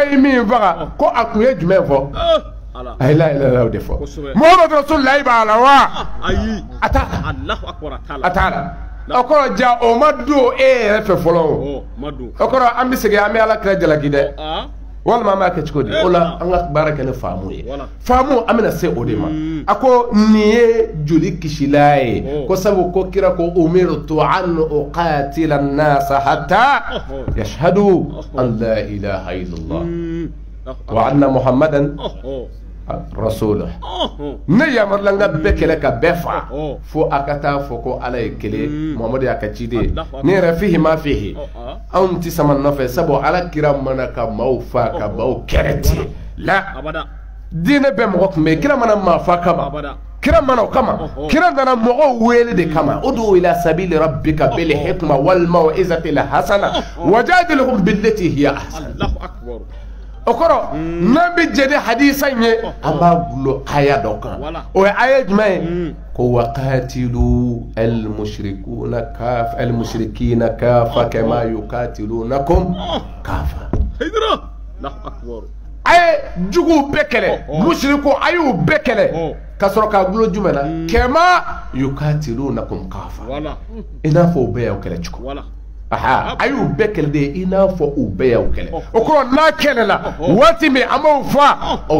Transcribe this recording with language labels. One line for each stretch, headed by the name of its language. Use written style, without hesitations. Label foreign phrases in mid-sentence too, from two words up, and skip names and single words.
Bambara: ye min faga ko a tun ye jumɛn fɔ a ye
Arabic: لا إله
Bambara: o de fɔ
Arabic: محمد رسول الله
Bambara: b'a la wa a t'a la a t'a la o kɔrɔ ja o ma don e yɛrɛ fɛ fɔlɔ o kɔrɔ an bɛ segin an bɛ ala kira jalaki dɛ walima an b'a kɛ cogo di o la an ka baara kɛ ni faamu ye faamu an bɛna se o de ma a ko nin ye joli kisila ye ko sabu ko kira ko
Arabic: أمرت أن أقاتل الناس حتى يشهدوا أن لا إله إلا الله وأن محمدا رسول الله
Bambara: ne yamarla n ka bɛɛ kɛlɛ ka bɛɛ fa fo a ka taa fɔ ko ala ye kelen Muhamadu y'a ka ciden ne yɛrɛ
Arabic: فيه ما فيه
Bambara: anw tɛ sama nɔfɛ sabu ala kira mana ka maaw fa ka maaw kɛrɛ tigɛ la diinɛ bɛɛ mɔgɔ tun bɛ yen kira mana maa fa kama kira mana o kama kira nana mɔgɔw wele de kama
Arabic: ادع إلى سبيل ربك بالحكمة والموعظة الحسنة وجادلهم بالتي هي أحسن
Bambara: o kɔrɔ n'an bɛ jɛ ni hadisa in ye an b'a gulo aya dɔ kan o ye aya jumɛn ye ko waqatilu
Arabic: المشركين كافة كما يقاتلونكم كافة
Bambara: a ye juguw bɛɛ kɛlɛ mushriko a y'u bɛɛ kɛlɛ ka sɔrɔ k'a gulo jumɛn na
Arabic: كما يقاتلونكم كافة
Bambara: i n'a fɔ u bɛɛ y'aw kɛlɛ cogo aha a y'u bɛɛ kɛlɛ de i n'a fɔ u bɛɛ y'aw kɛlɛ o kɔrɔ n'a kɛlɛ la waati min an b'o fa o